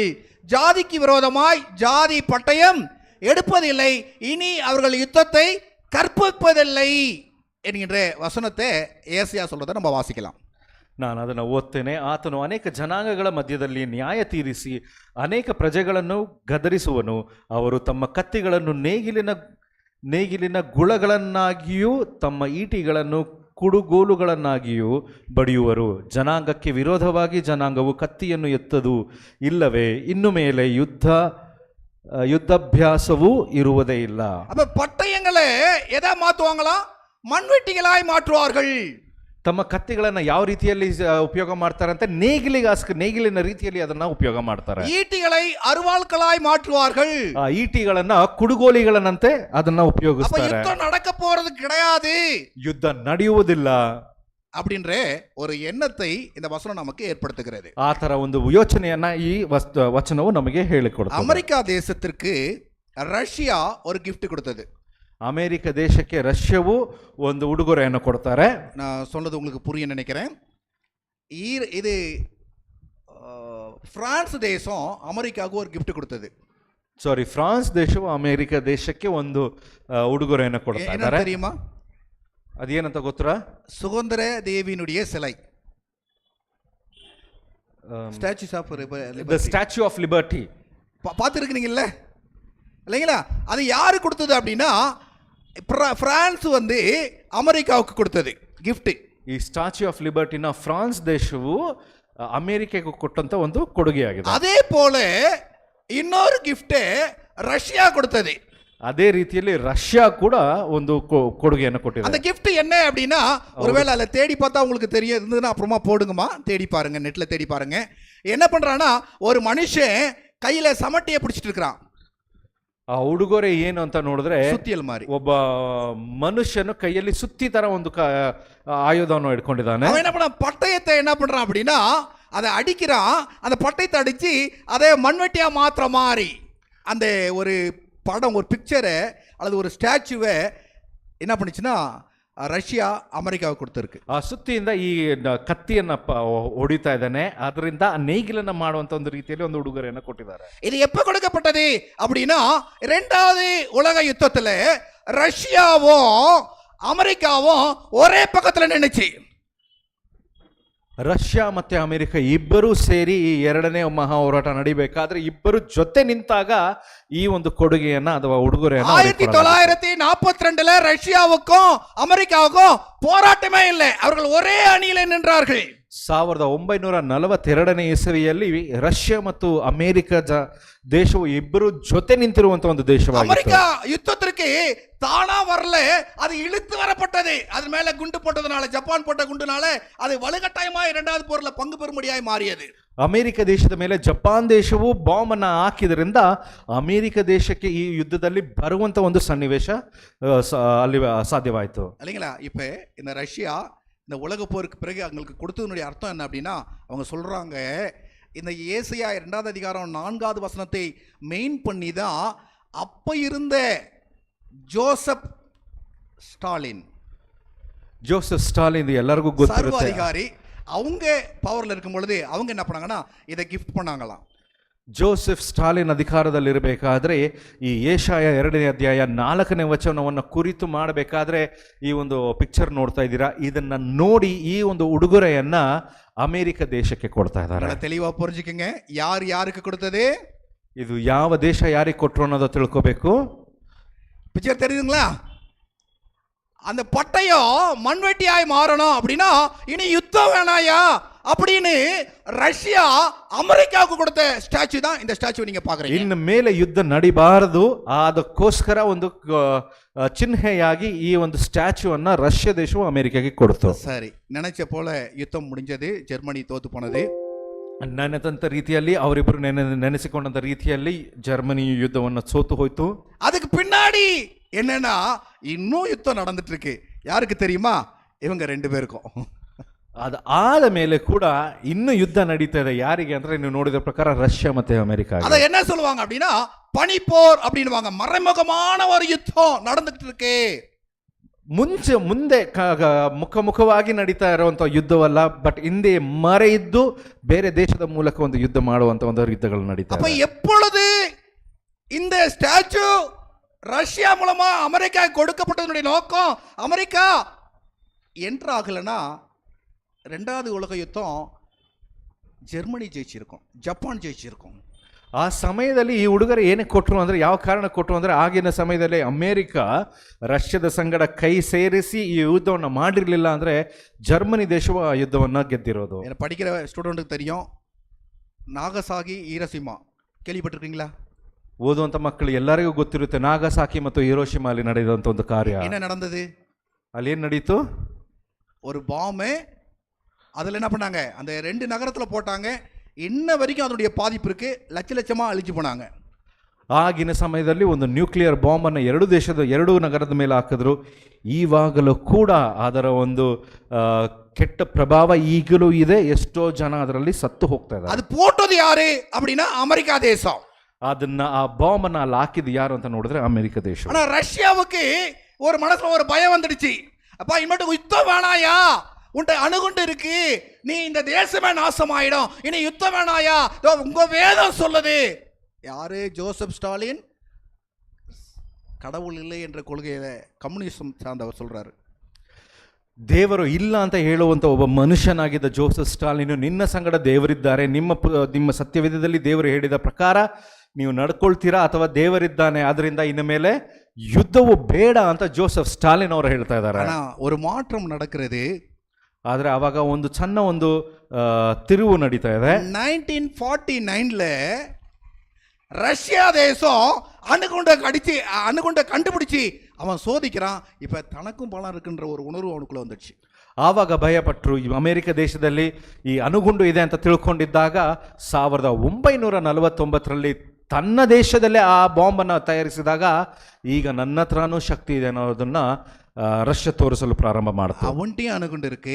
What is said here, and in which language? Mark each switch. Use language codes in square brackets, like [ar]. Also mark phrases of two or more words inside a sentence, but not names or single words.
[ta] ஜாதிக்கு விரோதமாய் ஜாதி பட்டயம் எடுப்பதில்லை, இனி அவர்கள் யுத்தத்தை கற்பிப்பதில்லை என்கின்ற ವಚನத்தை ஏசாயா சொல்றதை நம்ம வாசிக்கலாம். [kn] ನಾನು ಅದನ್ನು ಓದ್ತೇನೆ. ಆತನು ಅನೇಕ ಜನಾಂಗಗಳ ಮಧ್ಯದಲ್ಲಿ ನ್ಯಾಯ ತೀರಿಸಿ ಅನೇಕ ಪ್ರಜೆಗಳನ್ನು ಗದರಿಸುವನು. ಅವರು ತಮ್ಮ ಕತ್ತಿಗಳನ್ನು ನೇಗಿಲಿನ ಗುಳಗಳನ್ನಾಗಿಯೂ ತಮ್ಮ ಈಟಿಗಳನ್ನು ಕುಡುಗೋಲುಗಳನ್ನಾಗಿಯೂ ಬಡಿಯುವರು. ಜನಾಂಗಕ್ಕೆ ವಿರೋಧವಾಗಿ ಜನಾಂಗವು ಕತ್ತಿಯನ್ನು ಎತ್ತದು ಇಲ್ಲವೇ ಇನ್ನು ಮೇಲೆ யுத்தாபியாசவೂ ಇರುವುದೇ ಇಲ್ಲ. [ta] அப்ப பட்டயங்களை எதை மாற்றுவாங்களா? மண்வெட்டிகளாய் மாற்றுவார்கள். [kn] ತಮ್ಮ ಕತ್ತಿಗಳನ್ನ ಯಾವ ರೀತಿಯಲ್ಲಿ ಉಪಯೋಗ ಮಾಡ್ತಾರೆ ಅಂತ ನೇಗಿಲಿನ ರೀತಿಯಲ್ಲಿ ಅದನ್ನ ಉಪಯೋಗ ಮಾಡ್ತಾರೆ. [ta] ஈட்டிகளை அருவாள்களாய் மாற்றுவார்கள். [kn] ಆ ಈಟಿಗಳನ್ನ ಕುಡುಗೋಲಿಗಳನ್ನಂತೆ ಅದನ್ನ ಉಪಯೋಗಿಸ್ತಾರೆ. [ta] அப்ப யுத்தம் நடக்க போறது கிடையாது, [kn] ಯುದ್ಧ ನಡೆಯುವುದಿಲ್ಲ [ta] அப்படின்ற ஒரு எண்ணத்தை இந்த வசனம் நமக்கு ஏற்படுத்துகிறது. [kn] ಆ ತರ ಒಂದು ಯೋಚನೆಯನ್ನ ಈ ವಚನವು ನಮಗೆ ಹೇಳಿಕೊಡುತ್ತದೆ. [ta] அமெரிக்கா தேசத்திற்கு ரஷ்யா ஒரு கிஃப்ட் கொடுத்தது. [kn] ಅಮೆರಿಕ ದೇಶಕ್ಕೆ ರಷ್ಯಾವು ಒಂದು ಉಡುಗೊರೆಯನ್ನು ಕೊಡ್ತಾರೆ. [ta] நான் சொன்னது உங்களுக்கு புரிய நினைக்கிறேன். இது பிரான்ஸ் தேசம் அமெரிக்காவுக்கு ஒரு கிஃப்ட் கொடுத்தது. [kn] ಸಾರಿ, ಫ್ರಾನ್ಸ್ ದೇಶವು ಅಮೆರಿಕ ದೇಶಕ್ಕೆ ಒಂದು ಉಡುಗೊರೆಯನ್ನು ಕೊಡ್ತಾ ಇದ್ದಾರೆ. [ta] தெரியுமா? [kn] ಅದೇನಂತ ಗೊತ್ತಾ? [ta] சுதந்திர தேவியினுடைய சிலை, ஸ்டாச்சு ஆஃப் தி ஸ்டாச்சு ஆஃப் லிபர்ட்டி. பார்த்துருக்கீங்கல்ல இல்லைங்களா? அது யாரு கொடுத்தது அப்படின்னா பிரான்ஸ் வந்து அமெரிக்காவுக்கு கொடுத்தது கிஃப்ட். [kn] ಈ ಸ್ಟಾಚ್ಯೂ ಆಫ್ ಲಿಬರ್ಟಿನ ಫ್ರಾನ್ಸ್ ದೇಶವು ಅಮೆರಿಕಕ್ಕೆ ಕೊಟ್ಟಂತ ಒಂದು ಕೊಡುಗೆಯಾಗಿದೆ. [ta] அதே போல இன்னொரு கிஃப்ட் ரஷ்யா கொடுத்தது. [kn] ಅದೇ ರೀತಿಯಲ್ಲಿ ರಷ್ಯಾ ಕೂಡ ಒಂದು ಕೊಡುಗೆಯನ್ನು ಕೊಟ್ಟಿದೆ. [ta] அந்த கிஃப்ட் என்ன அப்படின்னா, ஒருவேளை அதில் தேடி பார்த்தா உங்களுக்கு தெரிய இருந்ததுன்னா அப்புறமா போடுங்கம்மா, தேடி பாருங்க, நெட்ல தேடி பாருங்க. என்ன பண்றான்னா, ஒரு மனுஷன் கையில சமட்டியை பிடிச்சிட்டு இருக்கிறான். [kn] ಆ ಉಡುಗೊರೆ ಏನು ಅಂತ ನೋಡಿದ್ರೆ ಸುತ್ತಿಯಲ್ ಮಾರಿ ಒಬ್ಬ ಮನುಷ್ಯನು ಕೈಯಲ್ಲಿ ಸುತ್ತಿ ತರ ಒಂದು ಆಯುಧವನ್ನು ಇಟ್ಕೊಂಡಿದ್ದಾನೆ. [ta] அவன் என்ன பண்ண, பட்டயத்தை என்ன பண்றான் அப்படின்னா அதை அடிக்கிறான். அந்த பட்டயத்தை அடிச்சு அதை மண்வெட்டியா மாத்திர மாதிரி அந்த ஒரு படம், ஒரு பிக்சரை அல்லது ஒரு ஸ்டாச்சுவை என்ன பண்ணுச்சுன்னா ರಷ್ಯಾ ಅಮೆರಿಕಾவுக்கு கொடுத்துருக்கு. [kn] ಆ ಸುತ್ತಿಯಿಂದ ಈ ಕತ್ತಿಯನ್ನ ಹೊಡಿತಾ ಇದ್ದಾನೆ. ಅದರಿಂದ ನೇಗಿಲನ್ನ ಮಾಡುವಂತ ಒಂದು ರೀತಿಯಲ್ಲಿ ಒಂದು ಉಡುಗೊರೆಯನ್ನು ಕೊಟ್ಟಿದ್ದಾರೆ. [ta] இது எப்ப கொடுக்கப்பட்டது அப்படின்னா, இரண்டாவது உலக யுத்தத்துல ரஷ்யாவும் அமெரிக்காவும் ஒரே பக்கத்துல நின்னுச்சு. [kn] ರಷ್ಯಾ ಮತ್ತೆ ಅಮೆರಿಕ ಇಬ್ಬರೂ ಸೇರಿ ಈ ಎರಡನೇ ಮಹಾ ಹೋರಾಟ ನಡಿಬೇಕಾದ್ರೆ ಇಬ್ಬರು ಜೊತೆ ನಿಂತಾಗ ಈ ಒಂದು ಕೊಡುಗೆಯನ್ನ ಅಥವಾ ಉಡುಗೊರೆಯನ್ನ [ta] 1942 ரஷ்யாவுக்கும் அமெரிக்காவுக்கும் போராட்டமே இல்லை, அவர்கள் ஒரே அணியிலே நின்றார்கள். [kn] 1942ನೇ ಇಸವಿಯಲ್ಲಿ ರಷ್ಯಾ ಮತ್ತು ಅಮೆರಿಕ ದೇಶವು ಇಬ್ಬರು ಜೊತೆ ನಿಂತಿರುವಂತ ಒಂದು ದೇಶವಾಗಿದೆ. [ta] அமெரிக்கா யுத்தத்திற்கு தானா வரல, அது இழுத்து வரப்பட்டது. அது மேல குண்டு போட்டதுனால, ஜப்பான் போட்ட குண்டுனால அது வலுக்கட்டாயமாய் இரண்டாவது போர்ல பங்கு பெறும்படியாய் ಮಾರಿಯது. [kn] ಅಮೆರಿಕ ದೇಶದ ಮೇಲೆ ಜಪಾನ್ ದೇಶವು ಬಾಂಬ್ ಅನ್ನ ಹಾಕಿದ್ರಿಂದ ಅಮೆರಿಕ ದೇಶಕ್ಕೆ ಈ ಯುದ್ಧದಲ್ಲಿ ಬರುವಂತ ಒಂದು ಸನ್ನಿವೇಶ ಅಲ್ಲಿ ಸಾಧ್ಯವಾಯಿತು. [ta] இல்லைங்களா? இப்ப இந்த ரஷ்யா இந்த உலக போருக்கு பிறகு அவங்களுக்கு கொடுத்ததனுடைய அர்த்தம் என்ன அப்படின்னா, அவங்க சொல்றாங்க, இந்த ஏசாயா 2வது அதிகாரம் 4வது வசனத்தை மெயின் பண்ணி தான் அப்ப இருந்த ஜோசப் ஸ்டாலின் [kn] ಎಲ್ಲರಿಗೂ ಗೊತ್ತಿರುತ್ತೆ, [ta] அதிகாரி, அவங்க பவர்ல இருக்கும் பொழுது அவங்க என்ன பண்ணாங்கன்னா இதை கிஃப்ட் பண்ணாங்களாம். [kn] ಜೋಸೆಫ್ ಸ್ಟಾಲಿನ್ ಅಧಿಕಾರದಲ್ಲಿರಬೇಕಾದ್ರೆ ಈ ಏಷಾಯ 2ನೇ ಅಧ್ಯಾಯ 4ನೇ ವಚನವನ್ನು ಕುರಿತು ಮಾಡಬೇಕಾದ್ರೆ ಈ ಒಂದು ಪಿಕ್ಚರ್ ನೋಡ್ತಾ ಇದ್ದೀರಾ. ಇದನ್ನ ನೋಡಿ ಈ ಒಂದು ಉಡುಗೊರೆಯನ್ನ ಅಮೆರಿಕ ದೇಶಕ್ಕೆ ಕೊಡ್ತಾ ಇದ್ದಾರೆ. [ta] தெளிவா புரிஞ்சுக்கங்க, யார் யாருக்கு கொடுத்தது, [kn] ಇದು ಯಾವ ದೇಶ ಯಾರಿಗೆ ಕೊಟ್ಟರು ಅನ್ನೋದು ತಿಳ್ಕೋಬೇಕು. [ta] பிக்சர் தெரியுதுங்களா? அந்த பட்டயம் மண்வெட்டியாய் மாறணும் அப்படின்னா இனி யுத்தம் வேணாயா அப்படின்னு ரஷ்யா ಅಮೆರಿಕಾவுக்கு கொடுத்த ಸ್ಟ್ಯಾಚ್ಯೂ தான் இந்த ಸ್ಟ್ಯಾಚ್ಯೂ நீங்க பாக்குறீங்க. [kn] ಇನ್ನು ಮೇಲೆ ಯುದ್ಧ ನಡಿಬಾರದು, ಅದಕ್ಕೋಸ್ಕರ ಒಂದು ಚಿಹ್ನೆಯಾಗಿ ಈ ಒಂದು ಸ್ಟ್ಯಾಚ್ಯೂ ಅನ್ನ ರಷ್ಯಾ ದೇಶವು ಅಮೆರಿಕಾಗೆ ಕೊಡ್ತು. ಸರಿ, [ta] நினைச்ச போல யுத்தம் முடிஞ்சது, ஜெர்மனி தோத்து போனது. [kn] ನೆನೆದಂತ ರೀತಿಯಲ್ಲಿ ಅವರಿಬ್ಬರು ನೆನೆಸಿಕೊಂಡಂತ ರೀತಿಯಲ್ಲಿ ಜರ್ಮನಿ ಯುದ್ಧವನ್ನು ಸೋತು ಹೋಯ್ತು. [ta] அதுக்கு பின்னாடி என்னன்னா இன்னும் யுத்தம் நடந்துட்டு இருக்கு. யாருக்கு தெரியுமா? இவங்க 2 பேருக்கும். [kn] ಅದಾದ ಮೇಲೆ ಕೂಡ ಇನ್ನು ಯುದ್ಧ ನಡೀತಾ ಇದೆ. ಯಾರಿಗೆ ಅಂದ್ರೆ ನೀವು ನೋಡಿದ ಪ್ರಕಾರ ರಷ್ಯಾ ಮತ್ತೆ ಅಮೆರಿಕ. [ta] அத என்ன சொல்லுவாங்க அப்படின்னா பனிப்போர் அப்படின்னுவாங்க. மறைமுகமான ஒரு யுத்தம் நடந்துட்டு இருக்கு. [kn] ಮುಂದೆ ಮುಖವಾಗಿ ನಡೀತಾ ಇರುವಂತ ಯುದ್ಧವಲ್ಲ, ಬಟ್ ಹಿಂದೆ ಮರೆ ಇದ್ದು ಬೇರೆ ದೇಶದ ಮೂಲಕ ಒಂದು ಯುದ್ಧ ಮಾಡುವಂತ ಒಂದು ಯುದ್ಧಗಳು ನಡೀತಾ [ta] அப்ப எப்பொழுது இந்த ஸ்டாச்சு ரஷ்யா மூலமா அமெரிக்கா கொடுக்கப்பட்டதனுடைய நோக்கம் அமெரிக்கா என்ட்ரு ஆகலைன்னா ரெண்டாவது உலக யுத்தம் ஜெர்மனி ஜெயிச்சிருக்கும், ஜப்பான் ஜெயிச்சிருக்கும். [kn] ಆ ಸಮಯದಲ್ಲಿ ಈ ಹುಡುಗರು ಏನಕ್ಕೆ ಕೊಟ್ಟರು ಅಂದರೆ, ಯಾವ ಕಾರಣ ಕೊಟ್ಟರು ಅಂದರೆ, ಆಗಿನ ಸಮಯದಲ್ಲಿ ಅಮೇರಿಕ ರಷ್ಯಾದ ಸಂಗಡ ಕೈ ಸೇರಿಸಿ ಈ ಯುದ್ಧವನ್ನು ಮಾಡಿರಲಿಲ್ಲ ಅಂದರೆ ಜರ್ಮನಿ ದೇಶವು ಆ ಯುದ್ಧವನ್ನು ಗೆದ್ದಿರೋದು. [ta] படிக்கிற ஸ்டூடெண்ட்டுக்கு தெரியும், நாகசாகி ஹீரோஷிமா கேள்விப்பட்டிருக்கீங்களா? [kn] ಓದುವಂಥ ಮಕ್ಕಳು ಎಲ್ಲರಿಗೂ ಗೊತ್ತಿರುತ್ತೆ, ನಾಗಸಾಕಿ ಮತ್ತು ಹಿರೋಶಿಮಾ ಅಲ್ಲಿ ನಡೆದಂಥ ಒಂದು ಕಾರ್ಯ. [ta] என்ன நடந்தது? [kn] ಅಲ್ಲಿ ಏನು ನಡೀತು? [ta] ஒரு பாம்பு அதில் என்ன பண்ணாங்க, அந்த 2 நகரத்தில் போட்டாங்க. இன்ன வரைக்கும் அதனுடைய பாதிப்பு இருக்கு, லட்ச லட்சமாக அழிச்சு போனாங்க. [kn] ಆಗಿನ ಸಮಯದಲ್ಲಿ ಒಂದು ನ್ಯೂಕ್ಲಿಯರ್ ಬಾಂಬನ್ನು 2 ನಗರದ ಮೇಲೆ ಹಾಕಿದ್ರು. ಈವಾಗಲೂ ಕೂಡ ಅದರ ಒಂದು ಕೆಟ್ಟ ಪ್ರಭಾವ ಈಗಲೂ ಇದೆ. ಎಷ್ಟೋ ಜನ ಅದರಲ್ಲಿ ಸತ್ತು ಹೋಗ್ತಾ ಇದ್ದಾರೆ. [ta] ಅದು போட்டது யாரு அப்படின்னா அமெரிக்கா தேசம். [kn] ಅದನ್ನ ಆ ಬಾಂಬ್ ಅನ್ನ ಅಲ್ಲಿ ಹಾಕಿದ್ದು ಯಾರು ಅಂತ ನೋಡಿದ್ರೆ ಅಮೆರಿಕ ದೇಶ. [ta] ஆனா ரஷ்யாவுக்கு ஒரு மனசுல ஒரு பயம் வந்துடுச்சு. அப்பா இனிமேட்டு யுத்தம் வேணாயா, உன்ட்ட அணுகுண்டு இருக்கு, நீ இந்த தேசமே நாசமாயிடும், இனி யுத்தம் வேணாயா, உங்க வேதம் சொல்லுது. யாரு? ஜோசப் ஸ்டாலின் கடவுள் இல்லை என்ற கொள்கையை கம்யூனிசம் சார்ந்தவர் சொல்றாரு. [kn] ದೇವರು ಇಲ್ಲ ಅಂತ ಹೇಳುವಂತ ಒಬ್ಬ ಮನುಷ್ಯನಾಗಿದ್ದ ಜೋಸೆಫ್ ಸ್ಟಾಲಿನ್, ನಿನ್ನ ಸಂಗಡ ದೇವರಿದ್ದಾರೆ, ನಿಮ್ಮ ಸತ್ಯವೇದದಲ್ಲಿ ದೇವರು ಹೇಳಿದ ಪ್ರಕಾರ ನೀವು ನಡ್ಕೊಳ್ತೀರಾ ಅಥವಾ ದೇವರಿದ್ದಾನೆ, ಅದರಿಂದ ಇನ್ನು ಮೇಲೆ ಯುದ್ಧವು ಬೇಡ ಅಂತ ಜೋಸೆಫ್ ಸ್ಟಾಲಿನ್ ಅವರು ಹೇಳ್ತಾ ಇದ್ದಾರೆ. [ta] ஒரு மாற்றம் நடக்கிறது. [kn] ಆದರೆ ಅವಾಗ ಒಂದು ಸಣ್ಣ ಒಂದು ತಿರುವು ನಡೀತಾ ಇದೆ. [ta] 1949ல ரஷ்யா தேசம் அணுகுண்டை கண்டுபிடிச்சி அவன் சோதிக்கிறான். இப்ப தனக்கும் பலம் இருக்குன்ற ஒரு உணர்வு அவனுக்குள்ள வந்துடுச்சு. [kn] ಆವಾಗ ಭಯಪಟ್ಟರು. ಅಮೆರಿಕ ದೇಶದಲ್ಲಿ ಈ ಅಣುಗುಂಡು ಇದೆ ಅಂತ ತಿಳ್ಕೊಂಡಿದ್ದಾಗ 1949ರಲ್ಲಿ ತನ್ನ ದೇಶದಲ್ಲೇ ಆ ಬಾಂಬನ್ನು ತಯಾರಿಸಿದಾಗ ಈಗ ನನ್ನ ಹತ್ರನೂ ಶಕ್ತಿ ಇದೆ ಅನ್ನೋದನ್ನ ರಷ್ಯಾ ತೋರಿಸಲು ಪ್ರಾರಂಭ ಮಾಡ್ತಾರೆ. [ta] அவன்டிய அணுகுண்டு ಇருக்கு,